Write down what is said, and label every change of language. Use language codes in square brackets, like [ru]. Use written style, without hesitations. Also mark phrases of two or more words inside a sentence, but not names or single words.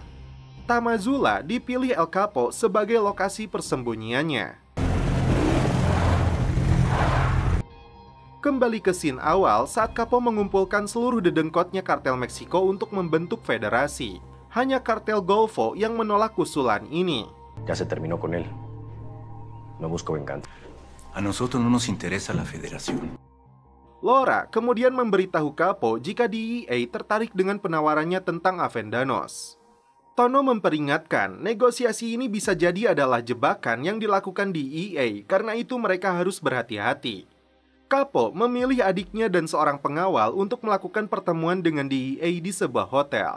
[id] Tamazula dipilih El Capo sebagai lokasi persembunyiannya. Kembali ke scene awal saat Capo mengumpulkan seluruh dedengkotnya kartel Meksiko untuk membentuk federasi. Hanya kartel Golfo yang menolak usulan ini. [es] Ya se terminó con él. No busco venganza. A nosotros no nos interesa la federación. [id] Laura kemudian memberitahu Capo jika DEA tertarik dengan penawarannya tentang Avendanos. Tono memperingatkan negosiasi ini bisa jadi adalah jebakan yang dilakukan DEA, karena itu mereka harus berhati-hati. Capo memilih adiknya dan seorang pengawal untuk melakukan pertemuan dengan DEA di sebuah hotel.